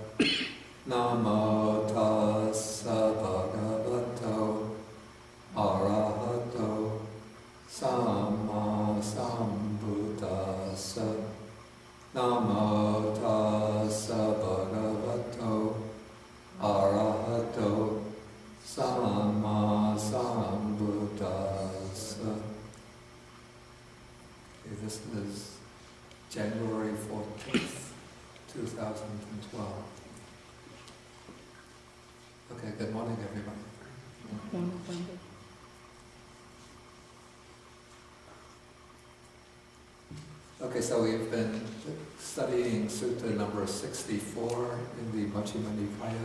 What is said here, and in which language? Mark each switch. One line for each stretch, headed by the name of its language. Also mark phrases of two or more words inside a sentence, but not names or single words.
Pali: Namo tassa bhagavato arahato samma sambuddhassa. Namo tassa bhagavato arahato samma sambuddhassa.
English: Okay, this is January 14th, 2012. Okay, good morning everybody. Okay, so we've been studying Sutta number 64 in the Majjhima Nikaya.